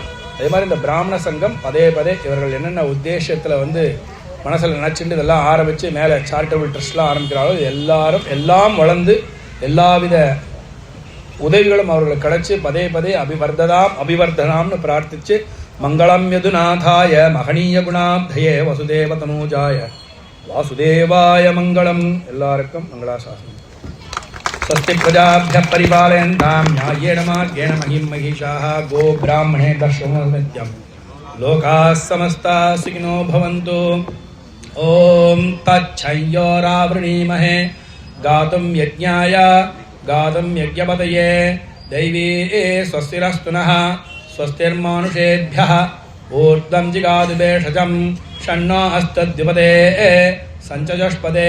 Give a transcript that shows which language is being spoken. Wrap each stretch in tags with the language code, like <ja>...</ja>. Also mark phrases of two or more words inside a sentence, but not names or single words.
<ta>அதே மாதிரி இந்த பிராமண சங்கம் பதே இவர்கள் என்னென்ன உத்தேசத்தில் வந்து மனசில் நினச்சிட்டு இதெல்லாம் ஆரம்பித்து மேலே சாரிட்டபிள் ட்ரஸ்ட்லாம் ஆரம்பிக்கிறாரோ எல்லாரும் எல்லாம் வளர்ந்து எல்லாவித உதவிகளும் அவர்களுக்கு கிடைச்சி பதே அபிவர்தனாம்னு பிரார்த்திச்சு</ta> <sa>मङ्गलं यदुनाथाय महनीय गुणाप्तये वसुदेव तनूजाय वासुदेवाय मङ्गलम्.</sa> <ta>எல்லாருக்கும் மங்களாசாசனம்.</ta> <sa>स्वस्ति प्रजाभ्यः परिपालयन्तां न्याय्येन मार्गेण महीं महिषाः गो ब्राह्मणे दर्शनोऽनित्यं लोकाः समस्ताः सुखिनो भवन्तु. ॐ तच्छयोरावृणीमहे गातुं यज्ञाय गातुं यज्ञपतये दैवी स्वस्तिरस्तु नः स्वस्तिर्मानुषेभ्यः ऊर्ध्वं जिगातु भेषजं षण्णो हस्तद्विपदे संचजष्पदे.</sa>